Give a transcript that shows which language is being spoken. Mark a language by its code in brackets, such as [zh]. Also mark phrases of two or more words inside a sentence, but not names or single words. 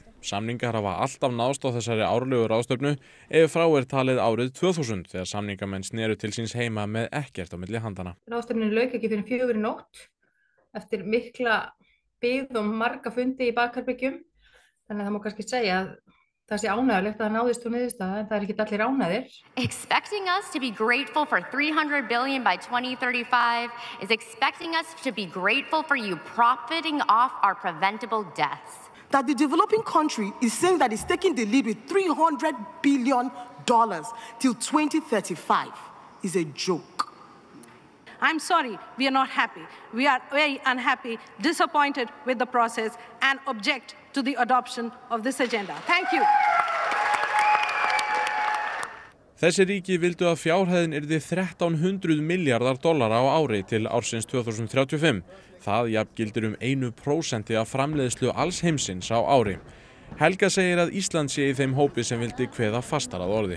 [is] Samningar hafa alltaf náðst á þessari árlegu ráðstefnu ef frá er talið árið 2000 þegar samningamenn sneru til síns heima með ekkert á milli handana. Ráðstefnunni lauk ekki fyrir 4 í nótt eftir mikla bið og marga fundi í bakherbyggjum. Þannig að það má kannski segja að það sé ánægjulegt að það náðist úr niðurstaða en það ekki allir ánægðir. [en] Expecting us to be grateful for $300 billion by 2035 is expecting us to be grateful for you profiting off our preventable deaths. That the developing country is saying that it's taking the lead with $300 billion till 2035 is a joke. I'm sorry, we are not happy. We are very unhappy, disappointed with the process and object to the adoption of this agenda. Thank you. [is] Þessi ríki vildu að fjárhæðin yrði $1.300 milljarðar á ári til ársins 2035. Það jafngildir 1% af framleiðslu alls heimsins á ári. Helga segir að Ísland sé í þeim hópi sem vildi kveða fastar að orði.